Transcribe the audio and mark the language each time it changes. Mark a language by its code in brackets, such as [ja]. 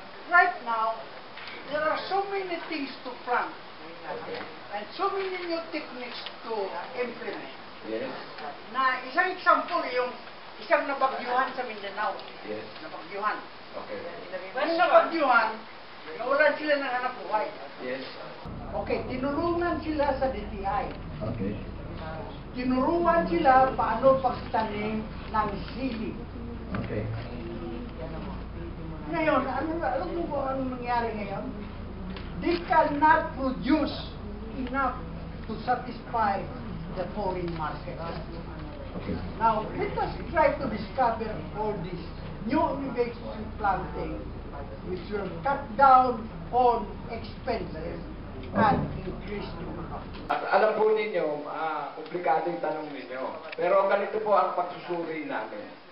[en] Right now, there are so many things to front and so many new techniques to implement. Yes. [tl] Na isang example yung isang nabagyuhan sa Mindanao. [en] Yes. [tl] Nabagyuhan. [en] Okay. [tl] Kung nabagyuhan, nawalan sila ng hanap buhay. [en] Yes. [tl] Okay, tinulungan sila sa DTI. [en] Okay. [tl] Tinuruan sila paano pagtanim ng sili. [en] Okay. [tl] Ngayon, alam mo kung ano nangyari ngayon? [en] They cannot produce enough to satisfy the foreign market. Okay. Now, let us try to discover all these new innovation planting which will cut down on expenses and increase income. [tl] Alam po ninyo, komplikado yung tanong ninyo. Pero ganito po ang pagsusuri namin.